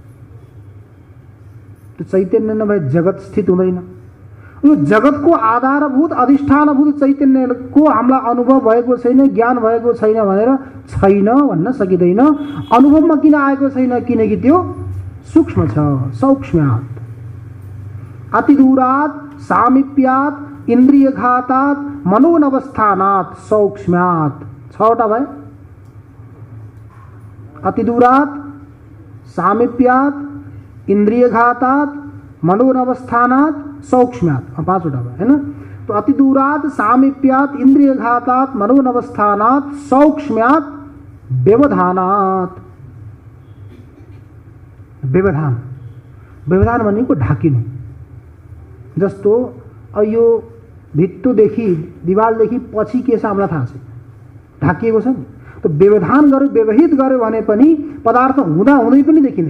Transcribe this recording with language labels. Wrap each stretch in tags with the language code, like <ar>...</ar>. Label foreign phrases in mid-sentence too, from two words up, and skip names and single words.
<ne>त्यो चैतन्य नभए जगत स्थित हुँदैन। यो जगतको आधारभूत अधिष्ठानभूत चैतन्यको हामीलाई अनुभव भएको छैन, ज्ञान भएको छैन भनेर छैन भन्न सकिँदैन। अनुभवमा किन आएको छैन? किनकि त्यो सूक्ष्म छ,</ne> <sa>सौक्ष्म्यात्, अतिदूरात्, सामीप्यात्, इन्द्रियघातात्, मनोनवस्थानात्, सौक्ष्म्यात्।</sa> <ne>छवटा भयो।</ne> <sa>अतिदूरात्, सामीप्यात्, इंद्रियघातात्, मनोनवस्थानात्, सौक्ष्म्यात्।</sa> <ne>पांचवटा</ne> <hi>है ना।</hi> <sa>तो अतिदूरात्, सामीप्यात्, इंद्रियघातात्, मनोनवस्थानात्, सौक्ष्म्यात्, व्यवधानात्।</sa> <ne>व्यवधान, व्यवधान भनेको ढाकिनु। जस्तो यो भित्तोदेखि दिवालदेखि पछि के छ हामीलाई थाहा छ, ढाकिएको छ नि। तो व्यवधान गर्यो, व्यवहित गर्यो भने पनि पदार्थ हुँदा हुँदै पनि देखिँदैन।</ne>